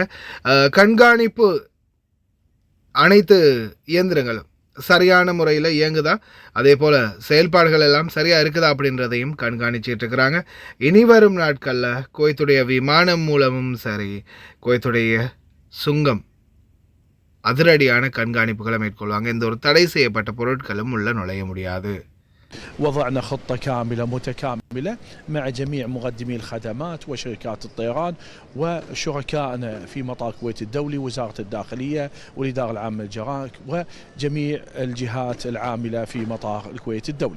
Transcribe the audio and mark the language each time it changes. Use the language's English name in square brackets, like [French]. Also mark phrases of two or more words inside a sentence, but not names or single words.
[Tamil] கண்காணிப்பு அனைத்து இயந்திரங்களும் சரியான முறையில் இயங்குதா, அதே போல் செயல்பாடுகள் எல்லாம் சரியாக இருக்குதா அப்படின்றதையும் கண்காணிச்சிட்டு இருக்கிறாங்க. இனி வரும் நாட்களில் குவைத்துடைய விமானம் மூலமும் சரி, குவைத்துடைய சுங்கம் அதிரடியான கண்காணிப்புகளை மேற்கொள்வாங்க. எந்த ஒரு தடை செய்யப்பட்ட பொருட்களும் உள்ள நுழைய முடியாது. [Arabic] وضعنا خطة كاملة متكاملة مع جميع مقدمي الخدمات وشركات الطيران وشركائنا في مطار الكويت الدولي، وزارة الداخلية والإدارة العامة للجرائم وجميع الجهات العاملة في مطار الكويت الدولي.